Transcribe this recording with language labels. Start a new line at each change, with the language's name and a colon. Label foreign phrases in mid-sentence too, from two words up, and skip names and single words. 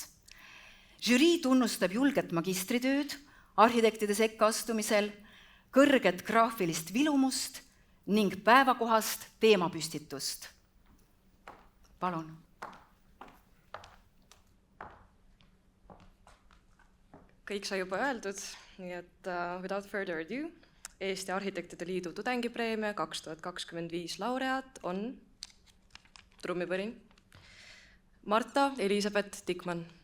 Estonian: Žürii tunnustab julget magistritööd arhitektide sekka astumisel, kõrget graafilist vilumust ning päevakohast teemapüstitust. Palun. Kõik sai juba öeldud, nii et
English: without further ado,
Estonian: Eesti Arhitektide Liidu tudengipreemia 2025 laureaat on, trummipõrin, Marta Elisabeth Tikman.